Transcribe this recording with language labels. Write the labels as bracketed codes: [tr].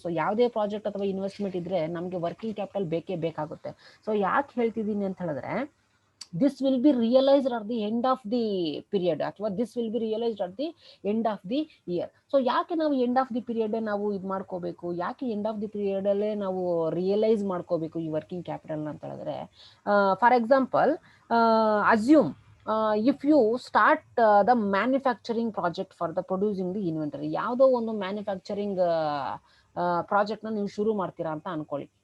[kn] So ಯಾವುದೇ project ಅಥವಾ investment ಇದ್ರೆ ನಮಗೆ ವರ್ಕಿಂಗ್ ಕ್ಯಾಪಿಟಲ್ ಬೇಕೇ ಬೇಕಾಗುತ್ತೆ. ಸೊ ಯಾಕೆ ಹೇಳ್ತಿದ್ದೀನಿ ಅಂತ ಹೇಳಿದ್ರೆ, [en] this will be realized at the end of the period, [kn] ಅಥವಾ [en] this will be realized at the end of the year. [kn] So ಯಾಕೆ ನಾವು ಎಂಡ್ ಆಫ್ ದಿ ಪೀರಿಯಡ್ ನಾವು ಇದು ಮಾಡ್ಕೋಬೇಕು, ಯಾಕೆ ಎಂಡ್ ಆಫ್ ದಿ ಪೀರಿಯಡ್ ಅಲ್ಲೇ ನಾವು ರಿಯಲೈಸ್ ಮಾಡ್ಕೋಬೇಕು ಈ ವರ್ಕಿಂಗ್ ಕ್ಯಾಪಿಟಲ್ ಅಂತ ಹೇಳಿದ್ರೆ, [en] for example assume if you start the manufacturing project for the producing the inventory, [kn] ಯಾವುದೋ ಒಂದು ಮ್ಯಾನುಫ್ಯಾಕ್ಚರಿಂಗ್ ಪ್ರಾಜೆಕ್ಟ್ನ ನೀವು ಶುರು ಮಾಡ್ತೀರಾ ಅಂತ ಅನ್ಕೊಳ್ಳಿ.